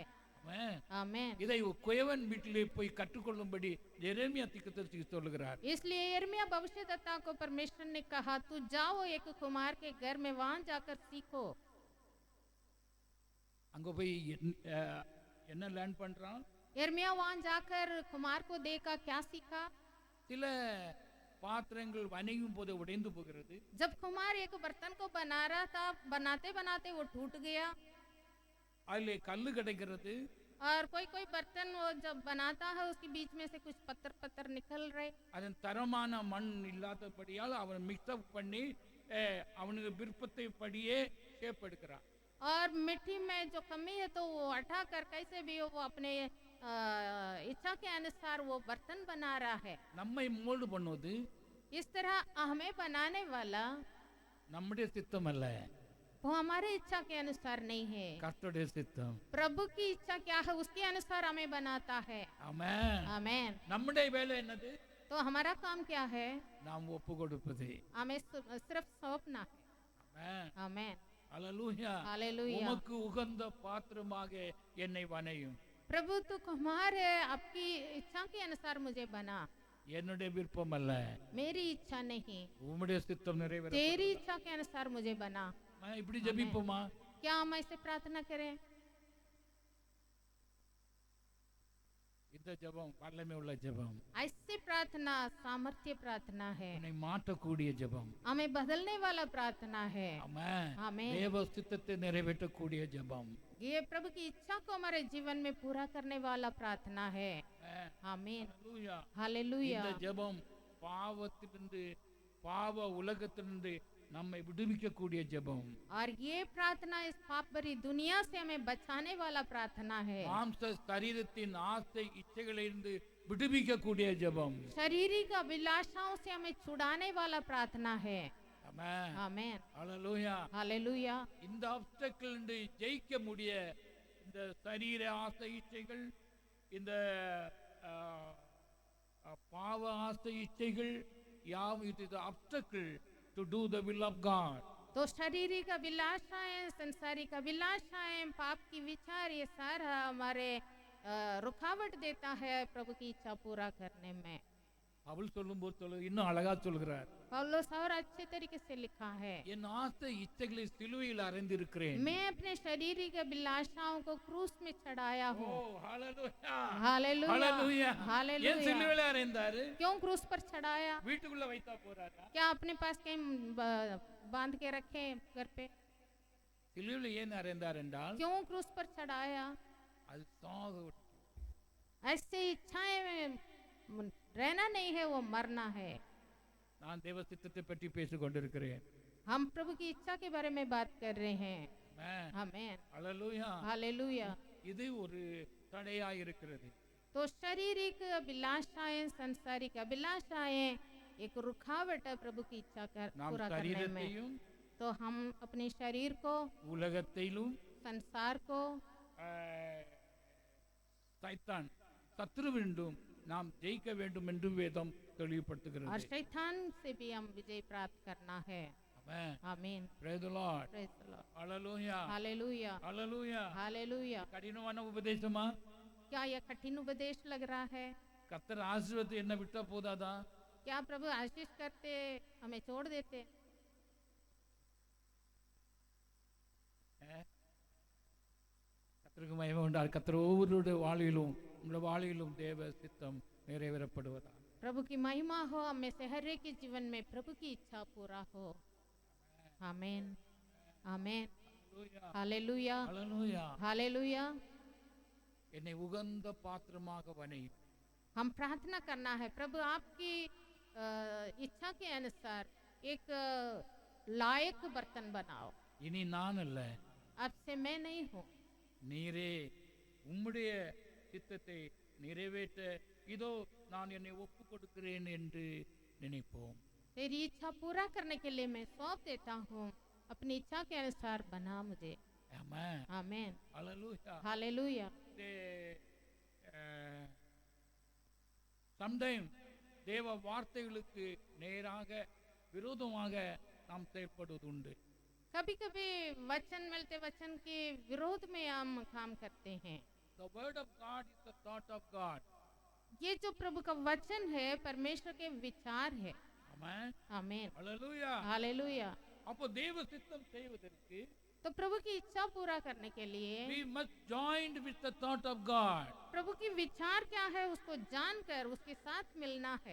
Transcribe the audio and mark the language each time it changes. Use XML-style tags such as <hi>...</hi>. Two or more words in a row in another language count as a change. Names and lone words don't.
<ta>ஆமென்.</ta> <hi>आमीन।</hi> <ta>இதை குயவன் வீட்டிலே போய் கற்றுக்கொள்ளும்படி எரேமியா தீர்க்கதரிசி சொல்லுகிறார்.</ta> <hi>इसलिए यिर्मयाह भविष्यद्वक्ता को परमेश्वर ने कहा, तू जाओ एक कुम्हार के घर में, वहां जाकर सीखो।</hi> <ta>அங்க போய் என்ன லேர்ன் பண்றான்?</ta> <hi>यिर्मयाह वहां जाकर कुम्हार को देखा, क्या सीखा?</hi> <ta>சில பாத்திரங்கள் வனையும் போது உடைந்து போகிறது.</ta> <hi>जब कुम्हार एक बर्तन को बना रहा था, बनाते बनाते वो टूट गया,</hi> <ta>அதிலே கல்லு கிடைக்கிறது.</ta> <hi>और कोई कोई बर्तन वो जब बनाता है उसके बीच में से कुछ पत्थर पत्थर निकल रहे।</hi> <ta>அதன் தரமான மண் இல்லாதபடியால் அவன் மிக்ஸ்அப் பண்ணி அவனுக்கு விருப்பத்தை படியே ஷேப் எடுக்கிறான்.</ta> <hi>और मिट्टी में जो कमी है तो वो हटा कर कैसे भी वो अपने इच्छा के अनुसार वो बर्तन बना रहा है।</hi> <ta>நம்மை மோல்டு பண்ணுவது</ta> <hi>इस तरह हमें बनाने वाला</hi> <ta>நம்முடைய சித்தம் அல்ல,</ta> <hi>वो हमारे इच्छा के अनुसार नहीं है,</hi> <ta>கர்த்தருடைய சித்தம்.</ta> <hi>प्रभु की इच्छा क्या है उसके अनुसार हमें बनाता है।</hi> <ta>ஆமென்.</ta> <hi>आमीन।</hi> <ta>நம்முடைய வேலை என்னது?</ta> <hi>तो हमारा काम क्या है?</hi> <ta>நாம் ஒப்பு கொடுப்பது.</ta> <hi>हमें सिर्फ सौंपना है।</hi> <ta>ஆமென்.</ta> <hi>आमीन।</hi> <ta>அல்லேலூயா.</ta> <hi>हालेलुया।</hi> <ta>உமக்கு உகந்த பாத்திரமாக என்னை வனையும்.</ta> <hi>प्रभु तू कुम्हार है, आपकी इच्छा के अनुसार मुझे बना,</hi> <ta>என்னுடைய விருப்பம் அல்ல,</ta> <hi>मेरी इच्छा नहीं,</hi> <ta>உம்முடைய சித்தம் நிறைவேற.</ta> <hi>तेरी इच्छा के अनुसार मुझे बना।</hi> <ta>இப்படி ஜெபிப்போமா?</ta> <hi>क्या हम ऐसे प्रार्थना करें?</hi> <ta>இந்த ஜெபம் வல்லமை உள்ள ஜெபம்,</ta> <hi>ऐसी प्रार्थना सामर्थ्य प्रार्थना है,</hi> <ta>உன்னை மாற்றக்கூடிய ஜெபம்.</ta> <hi>हमें बदलने वाला प्रार्थना है।</hi> <ta>ஆமென்.</ta> <hi>आमीन।</hi> <ta>தேவ சித்தத்தை நிறைவேற்றக்கூடிய ஜெபம்.</ta> <hi>ये प्रभु की इच्छा को हमारे जीवन में पूरा करने वाला प्रार्थना है। आमीन।</hi> <ta>அல்லேலூயா.</ta> <hi>हालेलुया।</hi> <ta>இந்த ஜெபம் பாவத்திலிருந்து பாவ உலகத்திலிருந்து நம்மை விடுவிக்கக்கூடிய ஜெபம்.</ta> <hi>और ये प्रार्थना इस पाप भरी दुनिया से हमें बचाने वाला प्रार्थना है।</hi> <ta>மாம்ச சரீரத்தின் ஆசை இச்சைகளிலிருந்து விடுவிக்கக்கூடிய ஜெபம்.</ta> <hi>शारीरिक अभिलाषाओं से हमें छुड़ाने वाला प्रार्थना है।</hi> <ta>ஆமென்.</ta> <hi>आमीन।</hi> <ta>அல்லேலூயா.</ta> <hi>हालेलुया।</hi> <ta>இந்த ஆப்ஸ்டக்கிள் ஜெயிக்க முடிய இந்த சரீர ஆசை இச்சைகள், இந்த பாவ ஆசை இச்சைகள் யாவும்</ta> <en>it is obstacle to to the will of God.</en> <hi>तो शारीरिक अभिलाषाएं, सांसारिक अभिलाषाएं, पाप की विचार, ये सारा हमारे रुकावट देता है प्रभु की इच्छा पूरा करने में।</hi> <ta>அவள் சொல்லும்போது இன்னும் அழகா சொல்கிறார்,</ta> <hi>पौलुस और अच्छे तरीके से लिखा है,</hi> <ta>என் ஆசை இச்சைகளை சிலுவையில் அறைந்திருக்கிறேன்.</ta> <hi>मैं अपने शारीरिक अभिलाषाओं को क्रूस में चढ़ाया हूँ।</hi> <ta>ஹalleluya.</ta> <hi>हालेलुया।</hi> <ta>ஹalleluya. ஏன்</ta> <hi>हालेलुया।</hi> <ta>சிலுவையில் அறைந்தாரு?</ta> <hi>क्यों क्रूस पर चढ़ाया?</hi> <ta>வீட்டுக்குள்ள வைத்தா போறாரா?</ta> <hi>क्या अपने पास कहीं बांध के रखे घर पे?</hi> <ta>சிலுவையில் ஏன் அறைந்தார் என்றால்</ta> <hi>क्यों क्रूस पर चढ़ाया?</hi> <ta>அது சாக</ta> <hi>ऐसे इच्छाएं में रहना नहीं है, वो मरना है।</hi> <ta>நான் தேவ சித்தத்தை பற்றி பேசிக் கொண்டிருக்கிறேன்.</ta> <hi>हम प्रभु की इच्छा के बारे में बात कर रहे हैं।</hi> <ta>ஆமென்.</ta> <hi>आमीन।</hi> <ta>ஹalleluya.</ta> <hi>हालेलुया।</hi> <ta>இது ஒரு தடையா இருக்கிறது.</ta> <hi>तो शारीरिक अभिलाषाएं, सांसारिक अभिलाषाएं एक रुकावट है प्रभु की इच्छा</hi> <ta>நாம்</ta> <hi>पूरा करने में।</hi> <ta>சரீரத்தையும்</ta> <hi>तो हम अपने शरीर को,</hi> <ta>உலகத்தையும்</ta> <hi>संसार को,</hi> <ta>சைத்தான் சத்ருவிண்டும் நாம் ஜெயிக்க வேண்டும் என்று வேதம்</ta> <hi>और</hi> <ta>தெளிவுபடுத்துகிறது.</ta> <hi>शैतान से भी हम विजय प्राप्त करना है।</hi> <ta>ஆமென்.</ta> <hi>आमीन।</hi> <en>Praise the Lord. Praise the Lord.</en> <ta>ஹalleluya.</ta> <hi>हालेलुया।</hi> <ta>ஹalleluya.</ta> <hi>हालेलुया।</hi> <ta>கடினமான உபதேசமா?</ta> <hi>क्या यह कठिन उपदेश लग रहा है?</hi> <ta>கர்த்தர் ஆசீர்வாதத்தை என்ன விட்டா போதாதா?</ta> <hi>क्या प्रभु आशीष करते हमें छोड़ देते?</hi> <ta>கர்த்தருக்கு மகிமை உண்டால் கர்த்தர் ஒவ்வொருடைய வாழ்விலும் உங்களுடைய வாழ்விலும் தேவ சித்தம் நிறைவேறப்படுவதா.</ta> <hi>प्रभु की महिमा हो, हम में से हर एक के जीवन में प्रभु की इच्छा पूरा हो। आमीन आमीन हालेलुया</hi> <ta>ஹல்லேலூயா.</ta> <hi>हालेलुया।</hi> <ta>என்னை உகந்த பாத்திரமாக வனையும்.</ta> <hi>हम प्रार्थना करना है, प्रभु आपकी इच्छा के अनुसार एक लायक बर्तन बनाओ।</hi> <ta>இனி நான் அல்ல,</ta> <hi>अब से मैं नहीं हूँ,</hi> <ta>நீரே உம்முடைய சித்தத்தை நிறைவேற்ற இதோ நான் என்னை ஒப்பு கொடுக்கிறேன் என்று நினைப்போம்.</ta> <hi>तेरी इच्छा पूरा करने के लिए मैं सौंप देता हूँ, अपनी इच्छा के अनुसार बना मुझे।</hi> <ta>ஆமென்.</ta> <hi>आमीन</hi> <ta>ஹல்லேலூயா.</ta> <hi>हालेलुया।</hi> <ta>சம்டைம் தேவ வார்த்தைகளுக்கு நேராக விரோதமாக நாம் செயல்படுவது உண்டு.</ta> <hi>कभी कभी वचन मिलते वचन के विरोध में हम काम करते हैं।</hi> <en>The word of God is the thought of God.</en> <hi>ये जो प्रभु का वचन है परमेश्वर के विचार है।</hi> <ta>ஆமென்.</ta> <hi>आमीन</hi> <ta>ஹல்லேலூயா.</ta> <hi>हालेलुया।</hi> <ta>அப்போ தேவ சித்தம் செய்வதற்கு</ta> <hi>तो प्रभु की इच्छा पूरा करने के लिए</hi> <en>we must join with the thought of God.</en> <hi>प्रभु की विचार क्या है उसको जानकर उसके साथ मिलना है।</hi>